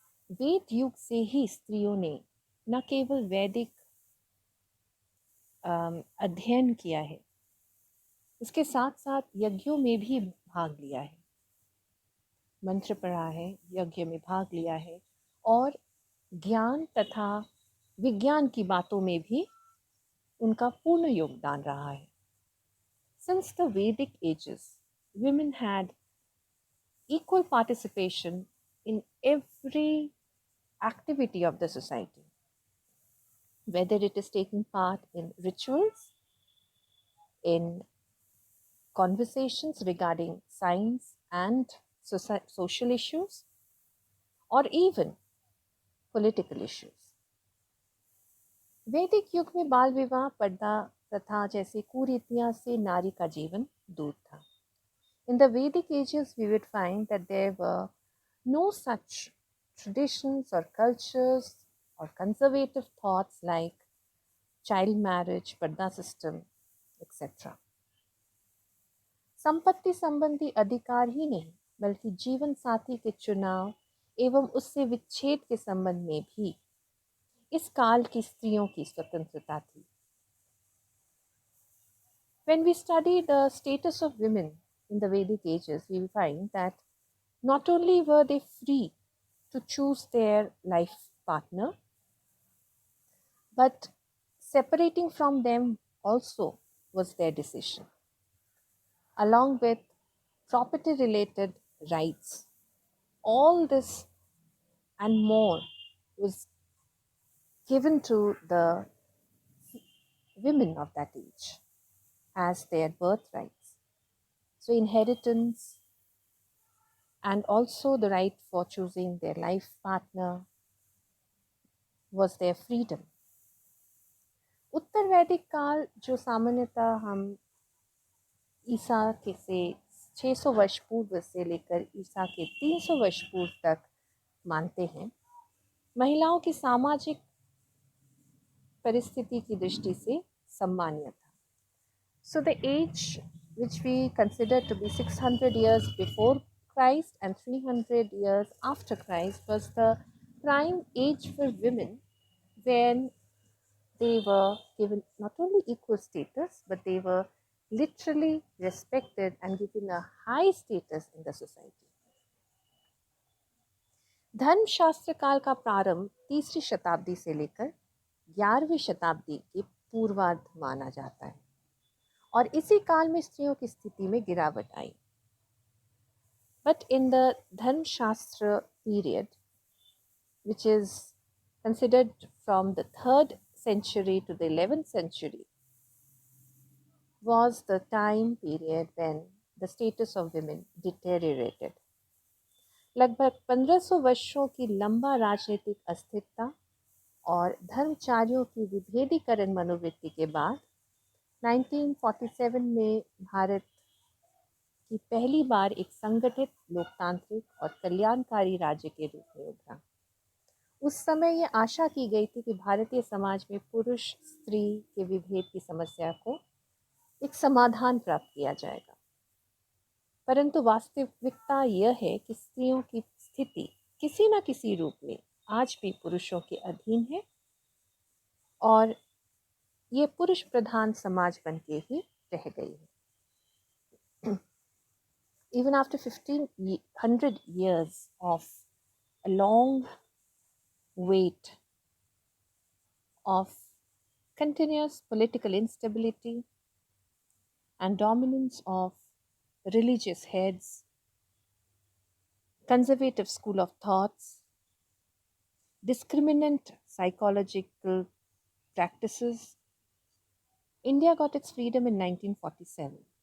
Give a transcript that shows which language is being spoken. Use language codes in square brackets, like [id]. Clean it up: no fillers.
[hi] वेद युग से ही स्त्रियों ने न केवल वैदिक अध्ययन किया है, इसके साथ साथ यज्ञों में भी भाग लिया है, मंत्र पढ़ा है, यज्ञ में भाग लिया है, और ज्ञान तथा विज्ञान की बातों में भी उनका पूर्ण योगदान रहा है। [en] Since the Vedic ages, women had equal participation in every activity of the society, whether it is taking part in rituals, in conversations regarding science and social issues, or even political issues. [hi] वैदिक युग में बाल विवाह, पर्दा प्रथा जैसी कुरीतियां से नारी का जीवन दूर था. [en] In the Vedic ages, we would find that there were no such traditions or cultures or conservative thoughts like child marriage, purdah system, etc. [hi] संपत्ति संबंधी अधिकार ही नहीं, बल्कि जीवन साथी के चुनाव एवं उससे विच्छेद के संबंध में भी इस काल की स्त्रियों की स्वतंत्रता थी. [en] When we study the status of women in the Vedic ages, we will find that not only were they free to choose their life partner, but separating from them also was their decision, along with property related rights. All this and more was given to the women of that age as their birthrights. So, inheritance and also the right for choosing their life partner was their freedom. [hi] उत्तर वैदिक काल, जो सामान्यतः हम ईसा के से 600 वर्ष पूर्व से लेकर ईसा के 300 वर्ष पूर्व तक मानते हैं, महिलाओं की सामाजिक परिस्थिति की दृष्टि से सम्मानीय था. [en] So the age which we consider to be 600 years before Christ and 300 years after Christ was the prime age for women, when they were given not only equal status, but they were literally respected and given a high status in the society. [hi] धर्मशास्त्र काल का प्रारंभ 3री शताब्दी से लेकर 11वीं शताब्दी के पूर्वार्ध माना जाता है, और इसी काल में स्त्रियों की स्थिति में गिरावट आई. [en] But in the Dharmashastra period, which is considered from the 3rd century to the 11th century, was the time period when the status of women deteriorated. [hi] लगभग 1500 वर्षों की लंबा राजनीतिक अस्थिरता और धर्मचार्यों की विभेदीकरण मनोवृत्ति के बाद 1947 में भारत की पहली बार एक संगठित, लोकतांत्रिक और कल्याणकारी राज्य के रूप में उभरा. उस समय यह आशा की गई थी कि भारतीय समाज में पुरुष स्त्री के विभेद की समस्या को एक समाधान प्राप्त किया जाएगा. परंतु वास्तविकता यह है कि स्त्रियों की स्थिति किसी न किसी रूप में आज भी पुरुषों के अधीन है और ये पुरुष प्रधान समाज बन के ही रह गई है। [en] Even after 1500 years of a long wait of continuous political instability and dominance of religious heads, conservative school of thoughts, discriminant psychological practices, India got its freedom in 1947.